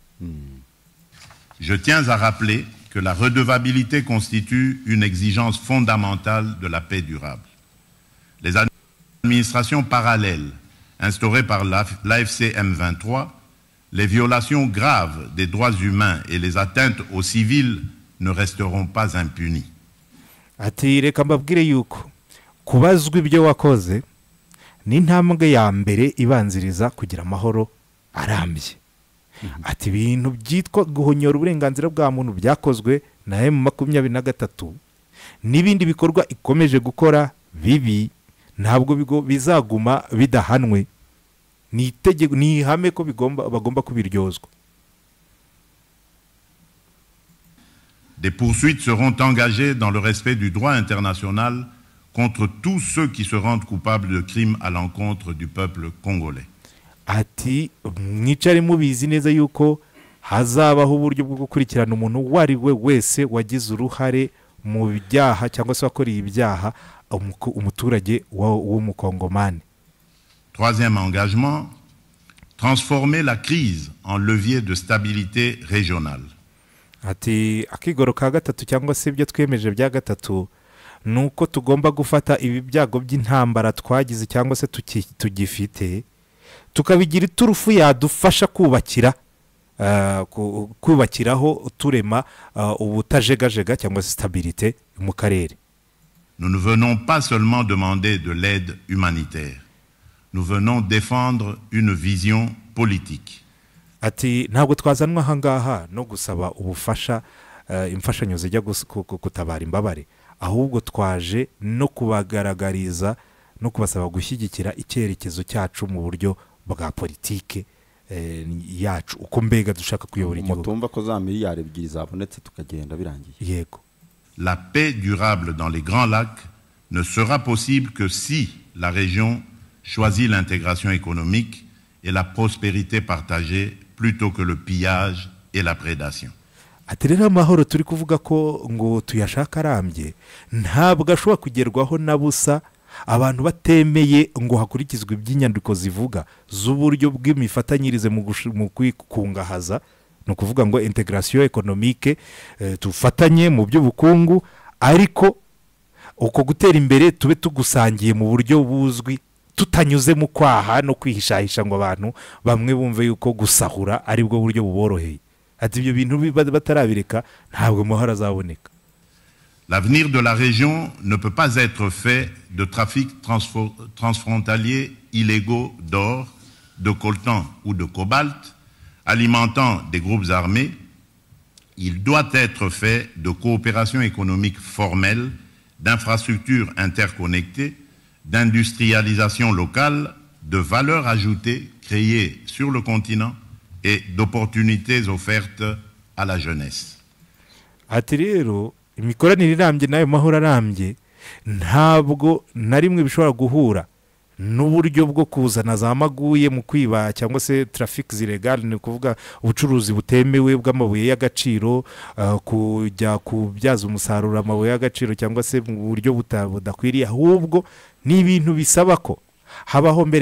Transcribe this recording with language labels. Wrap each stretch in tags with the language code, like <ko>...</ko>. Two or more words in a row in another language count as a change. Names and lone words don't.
<fr>Je tiens à rappeler que la redevabilité constitue une exigence fondamentale de la paix durable. Les administrations parallèles instaurées par l'AFC M23, les violations graves des droits humains et les atteintes aux civils ne resteront pas impunies.</fr> <rw>Ati reka mbabwire yuko kubazwa ibyo wakoze ni intambwe ya mbere ibanziriza kugira amahoro arambye. Ati ibintu byitwa guhonyora uburenganzira bwa muntu byakozwe na M23 n'ibindi bikorwa ikomeje gukora bibi ntabwo bizaguma bidahanwe, ni itegeko, ni ihame ko bagomba kubiryozwa.</rw> <fr>Des poursuites seront engagées dans le respect du droit international contre tous ceux qui se rendent coupables de crimes à l'encontre du peuple congolais.</fr> <rw>Ati mwicare mubizi neza yuko hazabaho uburyo bwo gukurikirana umuntu uwo ari we wese wagize uruhare mu byaha cyangwa se wakoreye ibyaha umuturage w'umukongomani.</rw> <fr>Troisième engagement, transformer la crise en levier de stabilité régionale.</fr> <rw>Ati akigoro ka gatatu cyangwa se ibyo twemeje bya gatatu nuko tugomba gufata ibi byago by'intambara twagize cyangwa se tugifite tukabigira iturufu yadufasha kubakiraho turema ubutajegajega cyangwa se stabilité mu karere.</rw> <fr>Nous ne venons pas seulement demander de l'aide humanitaire. Nous venons défendre une vision politique.</fr> <rw>Ati ntabwo twazanwa ahangaha no gusaba ubufasha imfashanyo zijya gutabara imbabare, ahubwo twaje no kubagaragariza no kubasaba gushyigikira icyerekezo cyacu mu buryo bwa politike yacu uko mbega dushaka kuyobora igihugu. Mutumva ko za miliyari ebyiri zabonetse tukagenda birangiye. Yego.</rw> <fr>La paix durable dans les Grands Lacs ne sera possible que si la région choisit l'intégration économique et la prospérité partagée plutôt que le pillage et la prédation.</fr> <rw>Ati rero amahoro turi kuvuga ko ngo tuyashaka arambye ntabwo ashobora kugerwaho na busa abantu batemeye ngo hakurikizwe iby'inyandiko zivuga z'uburyo bw'imifatanyirize mu kwikungahaza, no kuvuga ngo</rw> <fr>integration économique,</fr> <rw>tufatanye mu by'ubukungu ariko uko gutera imbere tube tugusangiye mu buryo buzwi tutanyuze mu kwaha no kwihishahisha ngo abantu bamwe bumve yuko gusahura ari bwo buryo buboroheye. Ati ibyo bintu batarabireka ntabwo muhara azaboneka.</rw> <fr>L'avenir de la région ne peut pas être fait de trafic transfrontaliers illégaux d'or, de coltan ou de cobalt alimentant des groupes armés, il doit être fait de coopération économique formelle, d'infrastructures interconnectées, d'industrialisation locale, de valeur ajoutée créée sur le continent et d'opportunités offertes à la jeunesse.</fr> <rw>ati rero imikoranire irambye n'ayo mahoro arambye ntabwo na rimwe bishobora guhura n'uburyo bwo kuzana za maguye mu kwiba cyangwa se traffic zillegale, ni ukuvuga ubucuruzi butemewe bw'amabuye y'agaciro, kujya kubyaza umusaruro amabuye y'agaciro cyangwa se mu buryo budakwiriye, ahubwo ni ibintu bisaba ko habaho mbere</rw>